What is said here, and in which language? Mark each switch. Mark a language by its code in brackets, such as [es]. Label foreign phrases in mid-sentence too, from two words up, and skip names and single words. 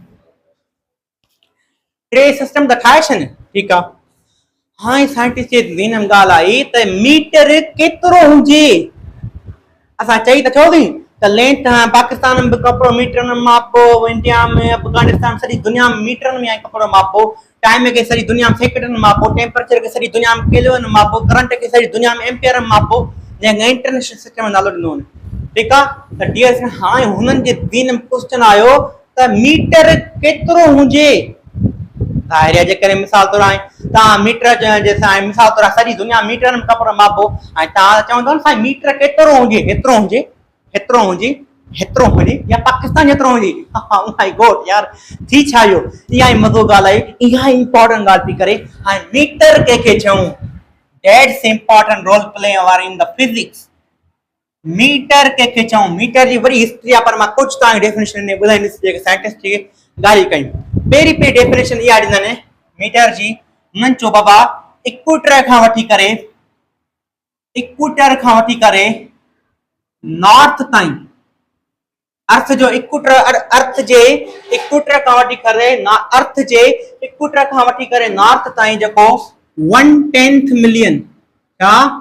[sd] 3 सिस्टम त ठाहे छॾनि। ठीकु आहे। हाणे साइंटिस्ट जे ज़हन में ॻाल्हि आई त मीटर केतिरो हुजे? असां चई त छो थी त लेंथ पाकिस्तान में कपिड़ो मीटर में मापो, इंडिया में, अफगानिस्तान, सॼी दुनिया में मीटर में कपिड़ो मापो, टाइम के सॼी दुनिया में सेकंड में मापो, टेम्परेचर के सॼी दुनिया में केल्विन में मापो, करंट के सॼी दुनिया में एम्पियर में मापो, जंहिंखे [en] International System [sd] में नालो ॾिनो। ठीकु आहे। त डियर हाणे हुननि जे ज़हन में क्वेश्चन आयो त मीटर केतिरो हुजे? ज़ाहिर है जेकॾहिं मिसाल तौर तव्हां मीटर जैसा मिसाल तौर सॼी दुनिया मीटर में कपिड़ो मापो ऐं तव्हां चवंदव न साईं मीटर केतिरो हुजे हेतिरो हुजे हेतिरो हुजे हेतिरो हुजे या पाकिस्तान जेतिरो हुजे [en] My God [sd] यार थी छा इहो इहा ई मज़ो ॻाल्हि आहे इहा ई इंपॉर्टेंट ॻाल्हि थी करे ऐं मीटर कंहिंखे चऊं [en] That's important role play our in the physics [sd] मीटर कंहिंखे चऊं मीटर जी वरी हिस्ट्री आहे पर मां कुझु तव्हांखे डेफिनेशन ॿुधाईंदुसि जेके साइंटिस्ट खे ॻाल्हि कयूं पहिरीं डेफिनेशन इहा ॾींदा आहिनि मीटर जी उन्हनि चयो बाबा इक्वेटर खां वठी करे नॉर्थ ताईं अर्थ जो इक्वेटर खां वठी करे इक्वेटर खां वठी करे नॉर्थ ताईं जेको 1/10 मिलियन छा